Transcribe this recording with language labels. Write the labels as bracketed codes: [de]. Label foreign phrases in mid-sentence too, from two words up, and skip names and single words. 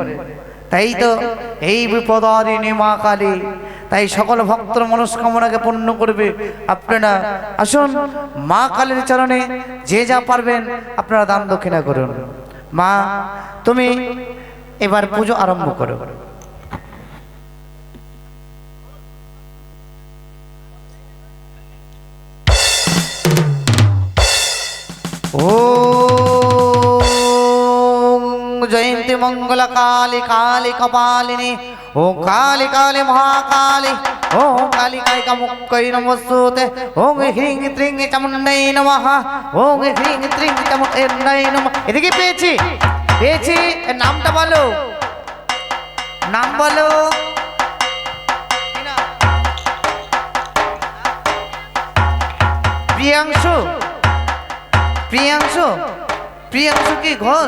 [bn] তাই তো এই বিপদারিণী মা কালী, তাই সকল ভক্তর মনস্কামনাকে পূর্ণ করবে। আপনারা আসুন মা কালীর চরণে যে যা পারবেন আপনারা দান দক্ষিণা করুন। মা তুমি এবার পুজো আরম্ভ করো। [sa] ओम जयंती मंगल काली काली कपालिनी ओम काली काली महाकाली ओम काली काली का मुक्कै नमस्तुते ओम ह्रीं त्रीं चामुण्डै नमः ओम ह्रीं त्रीं चामुण्डै नमः। [bn] এদিকে পেয়েছি পেয়েছি এর নামটা বলো, নাম বলো। প্রিয়াংশু প্রিয়াংশু প্রিয়াংশু কি ঘোষ?